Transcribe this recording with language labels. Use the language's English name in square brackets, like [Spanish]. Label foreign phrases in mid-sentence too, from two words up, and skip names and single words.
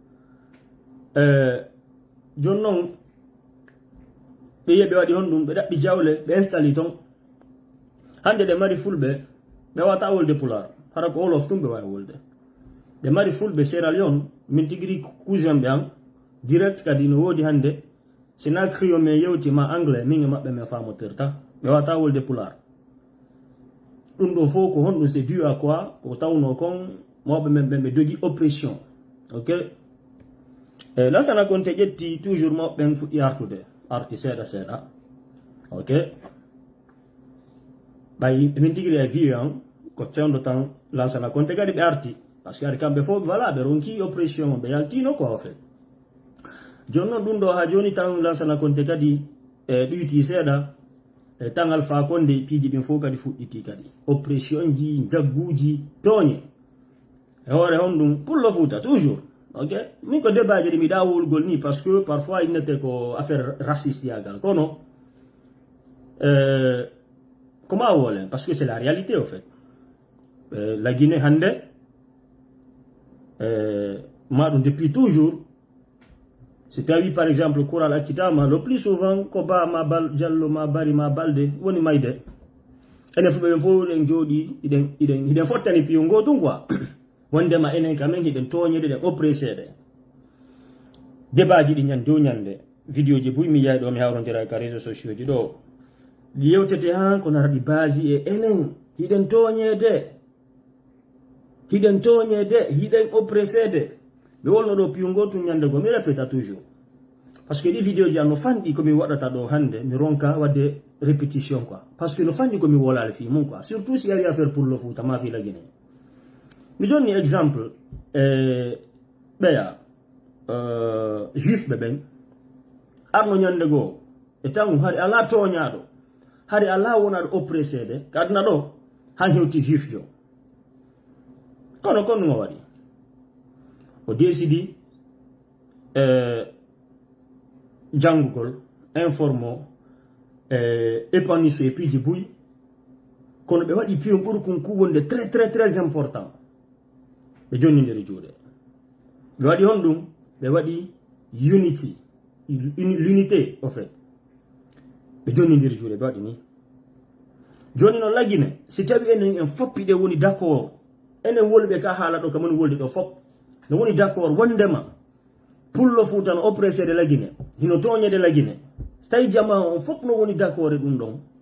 [Fula] joni noon ɓe yiya ɓe waɗi hon ɗum ɓe ɗaɓɓi jawle ɓe installe ton hande ɗe mari fulɓe ɓe wata wolde pulaar hara ko wolof tum ɓe wawi wolde, ɓe mari fulɓe Sierra Leone min tigiri cousin ɓe an direct kadi no woodi hande sina crio men yewtima anglais min e maɓɓe min famotirta ɓe wata wolde pulaar ɗum ɗo fof ko honɗum [French] c'est dû à quoi [Fula] ko tawno kon mawɓe men ɓen ɓe dogi oppression ok. Lansana Conté ƴetti toujours mawɓe ɓen fuɗɗi arti seeɗa seeɗa ok, ɓay min tigiri e vie an ko fewndo tan Lansana Conté kadi ɓe arti [French] par ce que [Fula] ari kamɓe fof voilà ɓe ronki oppression ɓe yaltino [French] quoi en fait. [Fula] Joni noon ɗum ɗo ha joni tan Lansana Conté kadi ɗuyti seeɗa tan Alpha Condé piiji ɗin fof kadi fuɗɗiti kadi oppression ji jagguji tooñe e hoore hon ɗum pullo Fuuta toujours ok. Min ko débat ji ɗi miɗa wolgol ni [French] par ce que [Fula] parfois innete ko [French] affaire raciste [Fula] yagal kono comment wolen [French] parce que c'est la réalité au fait. [Fula] La Guinée hande maɗum depuis toujours si tawi [French] par exemple [Fula] kural accitama [French] le plus souvent [Fula] ko ba ma bal Diallo ma Bari ma Balde woni mayde enen fuɓe ɓen fof ɗen jooɗi hiɗen fottani piyo gotum quoi wondema enen kamen hiɗen toñede ɗen oppresséɗe débat ji ɗi ñande dow ñande vidéo ji boy mi yayi ɗo mi hawrodira ka [French] réseaux sociaux [Fula] ji ɗo yewtete han ko nara ɗi basi e enen hiɗen toñede hiɗen oppresséde be wolno do piungo tu nyande go mi répéta toujours [French] parce que les vidéos [Fula] ji no fandi ko mi wadata do hande mi ronka wadde répétition quoi parce que no fandi ko mi wolal fi mon quoi surtout si yari [French] affaire pour le foot [Fula] ma fi la Guinée mi donni exemple beya juif be ben arno nyande go e tangu hari ala to nyaado hari ala wona do oppressé de kadna do han hewti juif jo kono mo wadi o décidi jangugol informo épaniso [French] et puis [Fula] di buy kono be wadi pion burkun ku wonde [French] très important [Fula] be jonni nderi juude be wadi hondum be wadi [French] l'unité en fait [Fula] be jonni nderi juude be wadi ni joni no lagine si tawi enen en foppide woni d'accord enen wolbe ka hala do kam wolde do fop no woni d'accord wondema pullo futan oppressé de lagine hino toñe de lagine stay jama on fop no woni d'accord dum don